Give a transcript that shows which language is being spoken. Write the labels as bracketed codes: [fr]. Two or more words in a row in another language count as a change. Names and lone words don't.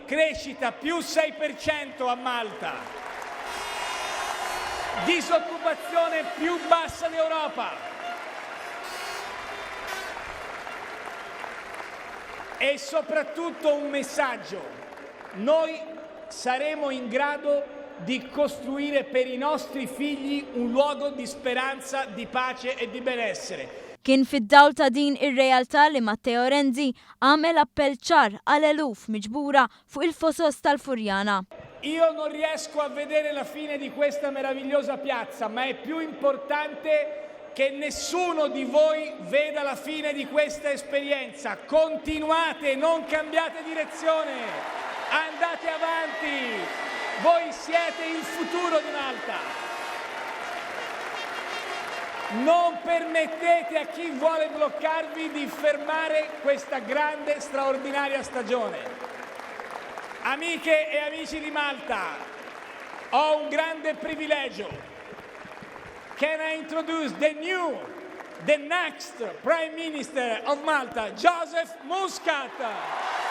[it] Crescita più 6% a Malta, disoccupazione più bassa d'Europa e soprattutto un messaggio: noi saremo in grado di costruire per i nostri figli un luogo di speranza, di pace e di benessere. [mt] Kien fid-dawl ta' din ir-realtà li Matteo Renzi għamel appell ċar għal eluf miġbura fuq il-fosos tal-Furjana. [it] Io non riesco a vedere la fine di questa meravigliosa piazza, ma è più importante che nessuno di voi veda la fine di questa esperienza. Continuate, non cambiate direzione, andate avanti. Voi siete il futuro di Malta. Non permettete a chi vuole bloccarvi di fermare questa grande, straordinaria stagione. Amiche e amici di Malta, ho un grande privilegio. [en] Can I introduce the next Prime Minister of Malta, Joseph Muscat?